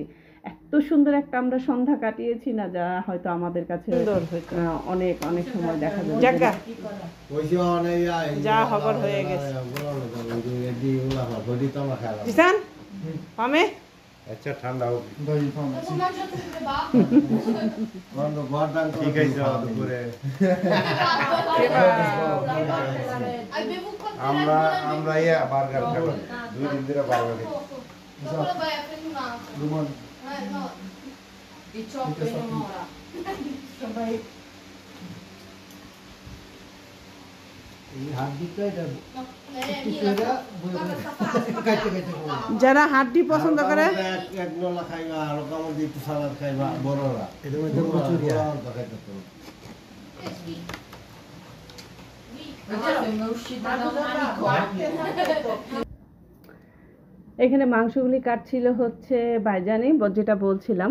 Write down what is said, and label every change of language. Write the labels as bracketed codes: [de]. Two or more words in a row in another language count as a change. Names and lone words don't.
[bn] এত সুন্দর একটা আমরা সন্ধ্যা কাটিয়েছি না, যা হয়তো আমাদের কাছে অনেক অনেক সময় দেখা যাবে। জাগা ওইসে অনেক যা খবর হয়ে গেছে। জিসান পামে আচ্ছা ঠান্ডা হোক। [it] Dai, fammi, Dopo sì. mangiato pure va. Quando guarda ancora [bn] ঠিক আছে দুপুরে [it] Hai bevuto quanto [bn] আমরা আমরা ইয়া বার্গার খাবো, 2 দিন ধরে বার্গার খাই। [it] Dopo lo vai a prendere un altro. Domani. No. 18 in un'ora. [bn] এই হাড্ডিটা এটা [it] No, [bn] কিছুটা [it] guarda sta pasta. [bn] কাইতে কাইতে খাবো। যারা হাড্ডি পছন্দ করে এক নলা খাইবা আর কামড় দিয়ে একটু সালাদ খাইবা বড়রা। এটা মধ্যে প্রচুর খাইতে তো। এখানে মাংসগুলি কাটছিল হচ্ছে ভাইজানই, যেটা বলছিলাম।